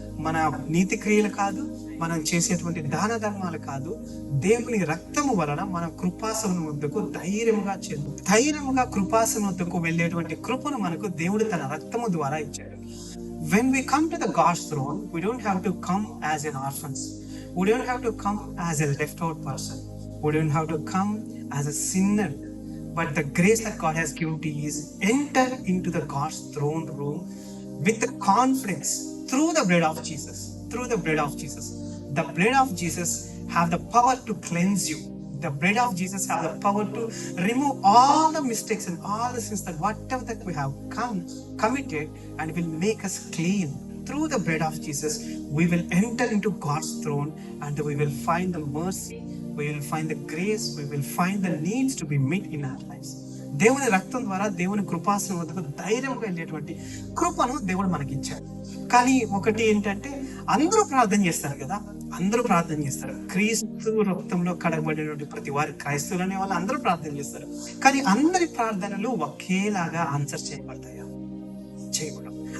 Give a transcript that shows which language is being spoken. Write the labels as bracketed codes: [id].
[te] మన నీతి క్రియలు కాదు, మనం చేసేటువంటి దాన ధర్మాలు కాదు, దేవుని రక్తము వలన మన కృపాసనం వద్దకు ధైర్యముగా చేరు. ధైర్యముగా కృపాసనం వద్దకు వెళ్ళేటువంటి కృపను మనకు దేవుడు తన రక్తము ద్వారా ఇచ్చాడు. [en] When we come to the God's throne, we don't have to come as an orphans. We don't have to come as a left out person. We don't have to come as a sinner. But the grace that God has given to you is enter into the God's throne room with the confidence through the blood of Jesus. Through the blood of Jesus. The blood of Jesus have the power to cleanse you. The blood of Jesus have the power to remove all the mistakes and all the sins that whatever that we have committed, and will make us clean. Through the blood of Jesus, we will enter into God's throne and we will find the mercy, we will find the grace, we will find the needs to be met in our lives. [te] దేవుని రక్తం ద్వారా దేవుని కృపాసనం వద్దకు ధైర్యంగా వెళ్ళేటువంటి కృపను దేవుడు మనకిచ్చాడు. కానీ ఒకటి ఏంటంటే, అందరూ ప్రార్థన చేస్తారు కదా, అందరూ ప్రార్థన చేస్తారు. క్రీస్తు రక్తంలో కడగబడినటువంటి ప్రతి వారు క్రైస్తవులు అనే వాళ్ళు అందరూ ప్రార్థన చేస్తారు. కానీ అందరి ప్రార్థనలు ఒకేలాగా ఆన్సర్ చేయబడతాయా? చేయకూడదు.